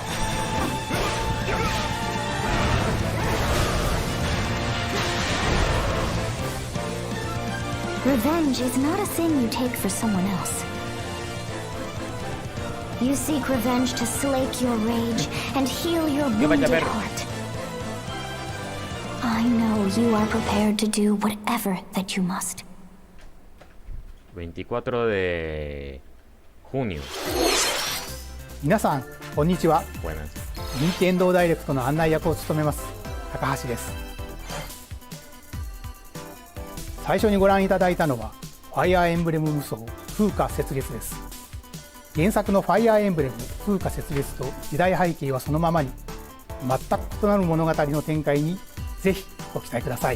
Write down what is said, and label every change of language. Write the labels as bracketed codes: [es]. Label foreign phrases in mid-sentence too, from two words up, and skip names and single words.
[en] Revenge is not a sin you take for someone else. You seek revenge to slake your rage and heal your wounded [es] ver. [en] heart. I know you are prepared to do whatever that you must. [es] 24 de junio. [ja] 皆さんこんにちは。 [es] Buenas. [ja] 任天堂ダイレクトの案内役を務めます高橋です。最初にご覧いただいたのはファイアーエンブレム無双風化雪月です。原作のファイアーエンブレム風化雪月と時代背景はそのままに、全く異なる物語の展開にぜひご期待ください。